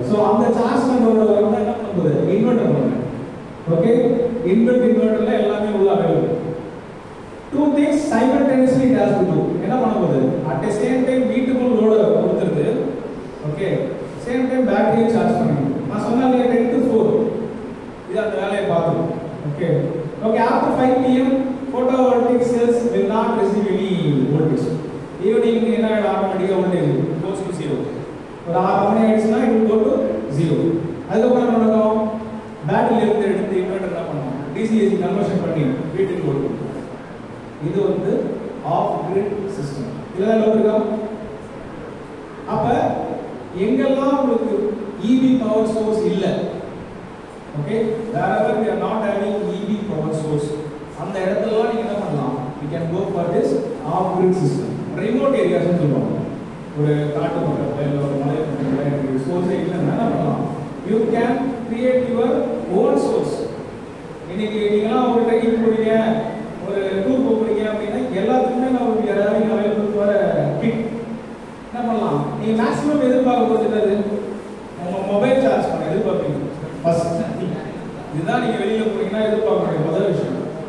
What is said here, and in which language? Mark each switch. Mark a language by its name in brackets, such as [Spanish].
[Tamil] so அந்த charge controller வந்து என்ன பண்ணுது? இன்வெர்டர் பண்ணுது. ஓகே, இன்வெர்டர்ல எல்லாமே உள்ள available. [English] Two things simultaneously it has to do. [Tamil] என்ன பண்ண போகுது? [English] at the same time [Tamil] வீட்டுக்குள்ள லோட கொடுத்துருது. ஓகே, சேம் டைம் பேட்டரியை சார்ஜ் பண்ணிடுது. நான் சொன்னாலே 10 to 4 இது அந்த வேலையை பார்த்துடும். [English] Okay okay, after 5 pm photovoltaic cells will not receive any voltage. [Tamil] Evening என்ன ஆட்டோமேட்டிக்கா வோல்டேஜ் [English] goes to 0. [Tamil] ஒரு 6 மணி ஆயிடுச்சுன்னா [English] it will go to 0. [Tamil] அதுக்கப்புறம் என்ன நடக்கும்? பேட்டரியில இருந்து எடுத்து இன்வெர்டர் என்ன பண்ணுவோம்? DC-AC கன்வர்ஷன் பண்ணி வீட்டுக்கு கொடுக்கும். இது வந்து ஆஃப் கிரிட் சிஸ்டம். இதெல்லாம் என்ன இருக்கா? அப்ப எங்கெல்லாம் உங்களுக்கு EV பவர் சோர்ஸ் இல்ல, okay, [English] wherever we are not having [Tamil] EV power source, அந்த இடத்துல நீங்க என்ன பண்ணலாம்? [English] we can go for this off grid system. remote areas [Tamil] னு சொல்லுவாங்க. ஒரு காட்டு பக்கத்துல இல்ல ஒரு மலை பக்கத்துல சோர்ஸ் இல்லன்னா என்ன பண்ணலாம்? [English] you can create your own source. [Tamil] இன்னைக்கு நீங்க ஒரு ட்ரெக்கிங் போறீங்க, ஒரு டூர் போறீங்க அப்படின்னா எல்லாத்துக்குமே நம்ம யாராவது அவைலபிள் வர கிட் என்ன பண்ணலாம்? நீங்க மேக்ஸிமம் எதிர்பார்க்க போகிறது உங்க மொபைல் சார்ஜ் பண்ண எதிர்பார்ப்பீங்க ஃபர்ஸ்ட். இதுதான் நீங்க வெளியில போறீங்கன்னா எதிர்பார்க்க முதல் விஷயம்.